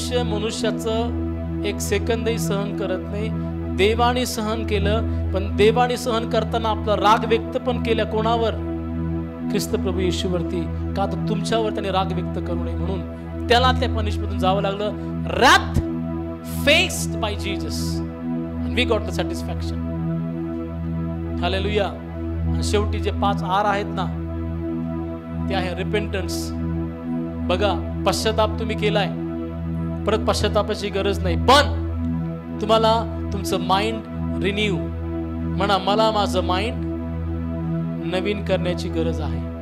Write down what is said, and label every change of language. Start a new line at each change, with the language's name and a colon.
Marathi: मनुष्याचं एक सेकंदही सहन करत नाही. देवाने सहन केलं, पण देवाने सहन करताना आपला राग व्यक्त पण केला. कोणावर? ख्रिस्त प्रभू येशूवरती. का तर तुमच्यावर त्याने राग व्यक्त करू नये म्हणून त्याला त्या पनिशमेंटून जावं लागलं.
English: wrath faced by Jesus and we got the satisfaction.
Marathi: Hallelujah. आणि शेवटी जे 5R आहेत ना, ते आहे रिपेंटन्स. बघा, पश्चाताप तुम्ही केलाय, परत पश्चातापाची गरज नाही, पण तुम्हाला तुमचं माइंड रिन्यू. म्हणा, मला माझं माइंड नवीन करण्याची गरज आहे.